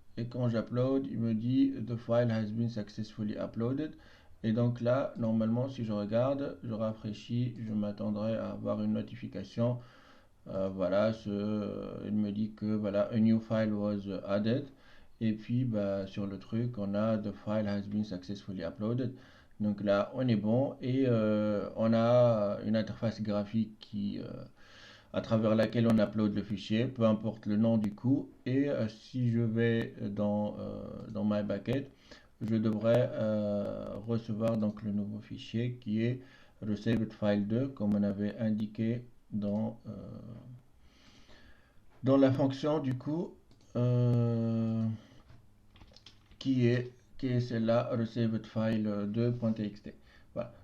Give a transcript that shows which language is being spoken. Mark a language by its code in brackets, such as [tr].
[fr] Et quand j'upload, il me dit [en] the file has been successfully uploaded. [fr] Et donc là, normalement, si je regarde, je rafraîchis, je m'attendrai à avoir une notification. Voilà, il me dit que voilà, [en] a new file was added. [fr] Et puis bah, sur le truc, on a [en] the file has been successfully uploaded. [fr] Donc là, on est bon et on a une interface graphique à travers laquelle on upload le fichier, peu importe le nom du coup. Et si je vais dans My Bucket, je devrais recevoir donc le nouveau fichier qui est received file 2 comme on avait indiqué dans la fonction du coup euh, qui est, qui est celle-là received file 2.txt. Voilà.